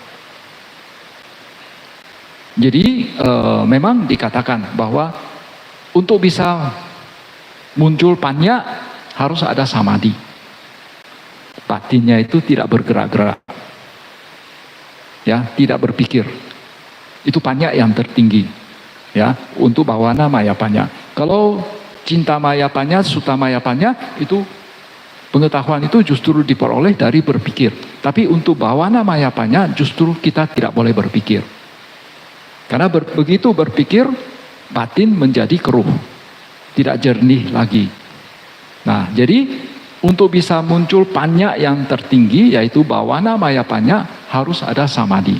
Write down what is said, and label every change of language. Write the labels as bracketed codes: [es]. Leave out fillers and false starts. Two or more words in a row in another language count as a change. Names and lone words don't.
[id] Jadi memang dikatakan bahwa untuk bisa muncul panya harus ada samadhi. Batinnya itu tidak bergerak-gerak, ya, tidak berpikir. Itu panya yang tertinggi, ya, untuk [pi] bawana maya panya. Kalau cinta maya panya, suta maya panya, [id] itu pengetahuan itu justru diperoleh dari berpikir. Tapi untuk [pi] bawana maya panya [id] justru kita tidak boleh berpikir. Karena begitu berpikir, batin menjadi keruh, tidak jernih lagi. Nah, jadi untuk bisa muncul panya yang tertinggi, yaitu [pi] bawana maya panya, [id] harus ada samadhi.